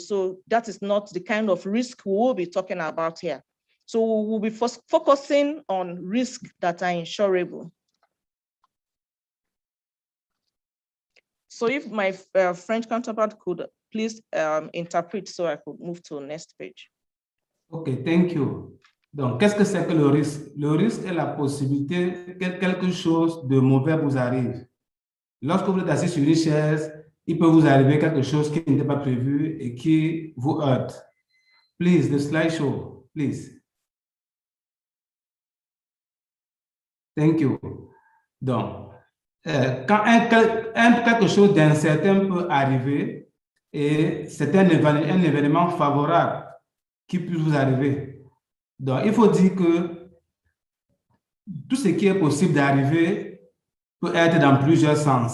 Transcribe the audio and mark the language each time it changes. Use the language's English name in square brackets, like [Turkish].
[English] So that is not the kind of risk we will be talking about here. So we'll be focusing on risks that are insurable. So if my French counterpart could please interpret so I could move to the next page. OK, thank you. [French] Donc, qu'est-ce que c'est que le risque? Le risque est la possibilité que quelque chose de mauvais vous arrive. Lorsque vous êtes assis sur une chaise, il peut vous arriver quelque chose qui n'était pas prévu et qui vous heurte. [English] Please, the slideshow, please. Thank you. [French] Donc, quand quelque chose d'incertain peut arriver, et c'est un événement favorable qui peut vous arriver. Donc, il faut dire que tout ce qui est possible d'arriver peut être dans plusieurs sens.